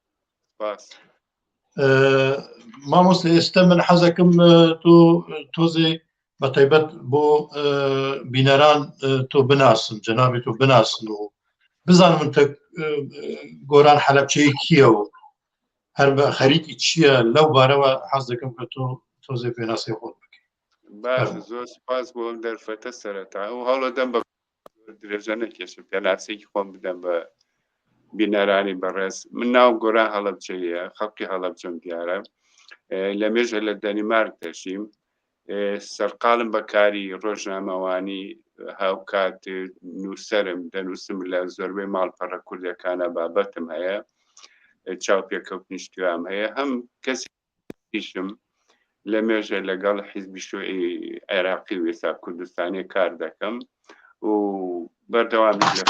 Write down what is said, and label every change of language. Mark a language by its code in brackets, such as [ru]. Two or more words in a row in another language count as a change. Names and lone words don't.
[ku] mamoste êste min hez dikim tu tozê bi taybet bo bîneran tu binasin cenabê tu binasin û bizanin min te Goran Helepçeyî kî ye û her bi xerîkî çi ye lew bare we hez dikim ku tu tozê pênasê xwe bikî. [ckb] باش زۆر سپاس بۆ ئەم دەرفەتە سەرەتا و هەوڵەدەم بە درێژە نەکێشم پێناسێکی خۆم بدەم بە بینەرانی بەڕێز من ناو گۆران هەڵەبجەیە خەڵکی هەڵەبجەم دیارە لە مێژە لە دەنیمارک دەژیم سەرقاڵم بە کاری ڕۆژنامەوانی هاوکات نووسەرم دەنووسم لە زۆربەی ماڵپەڕە کوردەکانە بابەتم هەیە چاوپێکەوتنی شتیوام هەیە هەم کەسیشم لە مێژە لەگەڵ حیزبی شووعی عێراقی و ئێستا کوردستانی کار دەکەم و بەردەوامی